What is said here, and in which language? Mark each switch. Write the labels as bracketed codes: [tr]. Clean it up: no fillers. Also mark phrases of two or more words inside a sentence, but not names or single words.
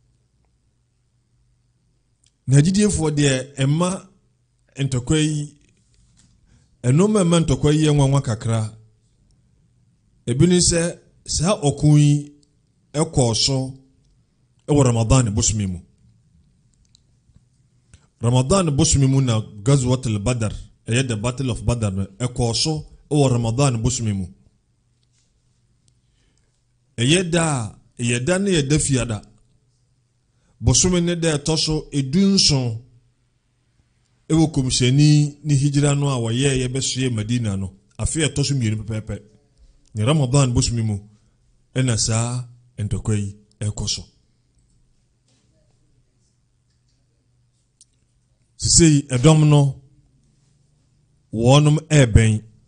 [ak] na gyidiefoɔ deɛ ɛma ntɔkwa yi ɛnoma ɛma ntɔkwa yi nwanwa kakra ebi ne sɛ saa ɔko yi ɛkɔɔ so ɛwɔ Ramadan bosome mu Ramadan bosome mu na Ghazwat al-Badr ɛyɛ [en] the Battle of Badr [ak] no ɛkɔɔ so ɛwɔ Ramadan bosome mu ɛyɛ da ne yɛ da fiada bosome ne da ɛtɔ so edunson ɛwɔ komhyɛni ne hijira no a wɔyɛ yɛbɛsoɛ Madina no afei ɛtɔ so mmienu pɛpɛpɛ ne Ramadan bosome mu ɛna saa ntɔkwa yi ɛkɔ so sisei ɛdɔm no wɔnom ɛɛbɛn